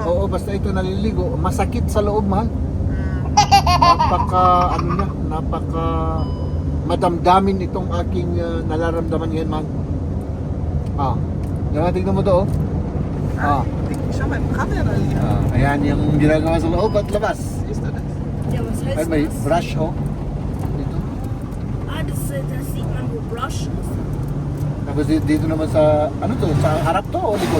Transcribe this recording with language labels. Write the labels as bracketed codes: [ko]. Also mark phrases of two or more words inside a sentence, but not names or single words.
[tl] Oo, basta ito naliligo. Masakit sa loob, mahal. Mm. Napaka madamdamin itong aking nararamdaman ngayon, man. Tignan mo to, oh. Siya may camera liya. Ayan yung ginagawa sa loob at labas. [de] Ja, was heißt [tl] Ay, may [de] das? [tl] brush, oh. Dito. [de] Das sieht man, wo Brush ist. [tl] Tapos dito naman sa, ano to, sa harap to o likod?